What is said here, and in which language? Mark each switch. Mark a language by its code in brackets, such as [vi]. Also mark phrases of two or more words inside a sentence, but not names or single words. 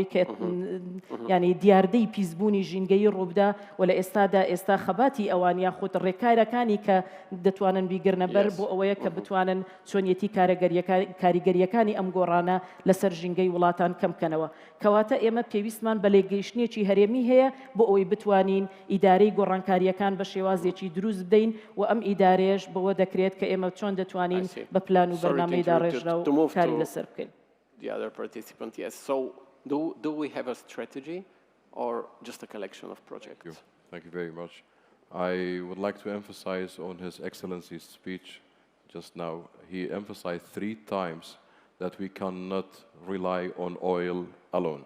[ckb] کە ینی دیاردەی پیسبوونی ژینگەی ڕووبدا و لە ئێستادا ئێستا خەباتی ئەوان یاخود ڕێکارەکانی کە دەتوانن بیگرنەبەر بۆ ئەوەیە کە بتوانن چۆنیەتی کاریگەریەکانی ئەم گۆڕانە لەسەر ژینگەی وڵاتان کەمکەنەوە کەواتە ئێمە پێویستمان بە لێگەیشتنیەکی هەرێمی هەیە بۆ ئەوەی بتوانین ئیدارەی گۆڕانکاریەکان بە شێوازێکی دروست بدەین و ئەم ئیدارەیەش بەوە دەکرێت کە ئێمە چۆن دەتوانین بە پلان و بەرنامەیدا ڕێژرا و کاری لەسەر بکەین. [en] The other participant, yes. So do we have a strategy or just a collection of projects? Thank you very much. I would like to emphasize on His Excellency's speech just now. He emphasized 3 times that we cannot rely on oil alone.